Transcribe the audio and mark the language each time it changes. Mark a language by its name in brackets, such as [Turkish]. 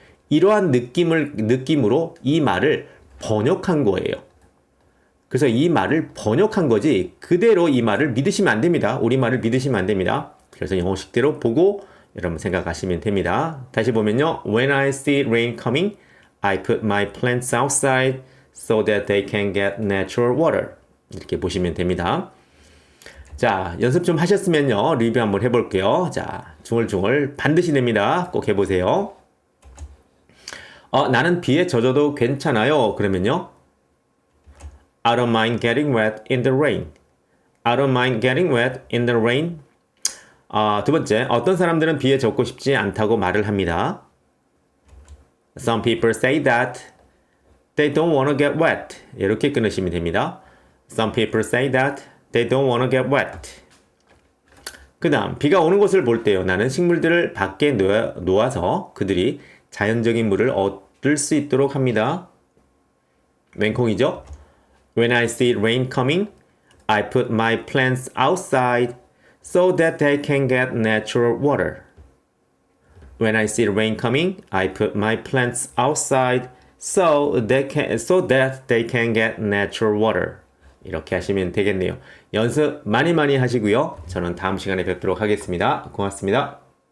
[Korean] 이러한 느낌으로 이 말을 번역한 거예요. 그래서 이 말을 번역한 거지 그대로 이 말을 믿으시면 안 됩니다. 우리말을 믿으시면 안 됩니다. 그래서 영어식대로 보고 여러분 생각하시면 됩니다. 다시 보면요. [English] When I see rain coming, I put my plants outside so that they can get natural water. [Korean] 이렇게 보시면 됩니다. 자, 연습 좀 하셨으면요. 리뷰 한번 해볼게요. 자, 중얼중얼 반드시 됩니다. 꼭 해보세요. 나는 비에 젖어도 괜찮아요. 그러면요. [English] I don't mind getting wet in the rain. I don't mind getting wet in the rain. [Korean] 두 번째, 어떤 사람들은 비에 젖고 싶지 않다고 말을 합니다. [English] Some people say that they don't want to get wet. [Korean] 이렇게 끊으시면 됩니다. [English] Some people say that they don't want to get wet. [Korean] 그 다음, 비가 오는 것을 볼 때요. 나는 식물들을 밖에 놓아서 그들이 자연적인 물을 얻을 수 있도록 합니다. 왼콩이죠? [English] When I see rain coming, I put my plants outside so that they can get natural water. When I see rain coming, I put my plants outside so that they can get natural water. [Korean] 이렇게 하시면 되겠네요. 연습 많이 하시고요. 저는 다음 시간에 뵙도록 하겠습니다. 고맙습니다.